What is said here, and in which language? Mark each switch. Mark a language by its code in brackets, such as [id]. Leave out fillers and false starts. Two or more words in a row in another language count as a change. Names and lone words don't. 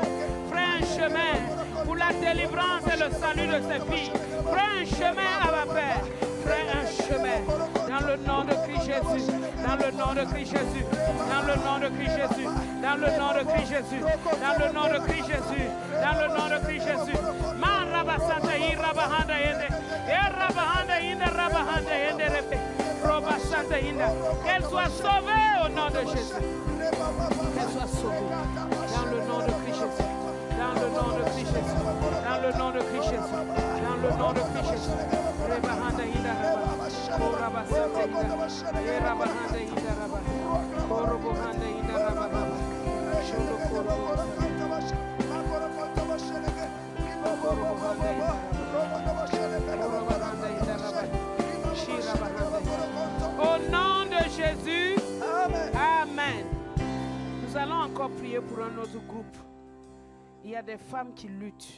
[fr] Fais un chemin pour la délivrance et le salut de ces filles. Fais un chemin à ma Père. Fais un chemin dans le nom de Christ Jésus. Dans le nom de Christ Jésus. Dans le nom de Christ Jésus. Dans le nom de Christ Jésus. Dans le nom de Christ Jésus. Dans le nom de Christ Jésus. Man rabasanta i rabahanda yende. E rabahanda yende rabahanda yende rebe. Robasanta yende. Qu'elle soit sauvée au nom de Jésus. Qu'elle soit sauvée dans le nom de Christ Jésus. Dans le nom de Christ Jésus. Dans le nom de Christ Jésus. Dans le nom de Christ Jésus. Rebahanda yende raba. Korabasanta yende. E rabahanda yende raba. Korobohanda yende raba. Shodo korobo. Au nom de Jésus, Amen. Nous allons encore prier pour un autre groupe. Il y a des femmes qui luttent.